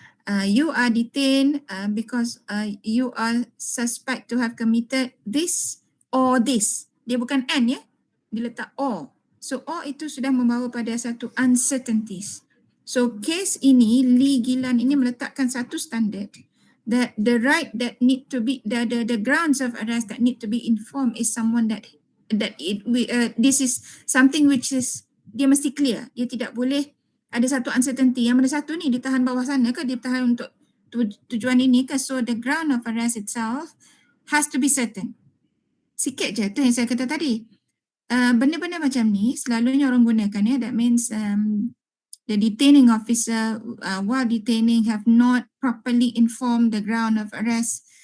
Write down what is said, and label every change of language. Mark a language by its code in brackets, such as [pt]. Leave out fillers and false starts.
[en] You are detained because you are suspect to have committed this or this. [ms] Dia bukan and dia letak or. So or itu sudah membawa pada satu uncertainties. [en] So case ini, Lee Gilan [ms] ini meletakkan satu [en] standard that the right that need to be, the grounds of arrest that need to be informed is someone that this is something which is, [ms] dia mesti clear. Dia tidak boleh ada satu uncertainty. Yang mana satu ni ditahan bawah sana ke, ditahan untuk tujuan ini ke. [en] So the ground of arrest itself has to be certain. [ms] Sikit je tu yang saya kata tadi. Benda-benda macam ni selalunya orang gunakan [en] that means the detaining officer while detaining have not properly informed the ground of arrest.